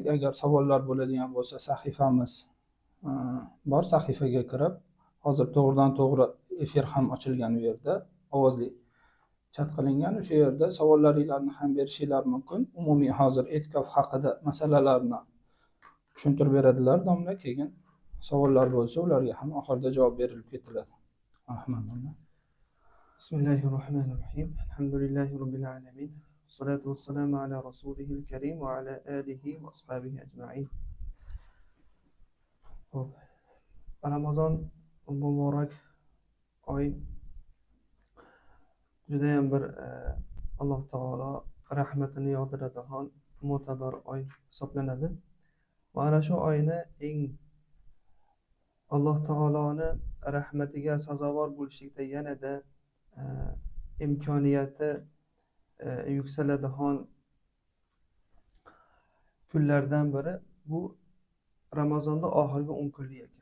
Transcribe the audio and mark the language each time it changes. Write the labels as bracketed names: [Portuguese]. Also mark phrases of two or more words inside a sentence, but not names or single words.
[Uzbek] Agar savollar bo'ladigan bo'lsa, sahifamiz bor, sahifaga kirib, hozir to'g'ridan to'g'ri efir ham ochilgan u yerda, ovozli chat qilingan. O'sha yerda savollaringizni ham berishinglar mumkin. Umumiy hozir e'tikof haqida masalalarni tushuntirib beradilar domla. Keyin savollar bo'lsa, ularga ham oxirida javob berilib ketiladi. Rahmat domla. [Arabic] بسم الله الرحمن الرحيم الحمد لله رب العالمين. الصلاة والسلام على رسوله الكريم وعلى آله وأصحابه أجمعين. [Uzbek] Hop. Ramazon muborak oy judayam bir Alloh taolo rahmatini yog'diradigan mo'tabar oy hisoblanadi. Va ana shu oyni eng Alloh taoloni rahmatiga sazovor bo'lishlikda yanada imkoniyati yuksaladigan kunlardan biri bu Ramazonda oxirgi 10 kunlik ekan.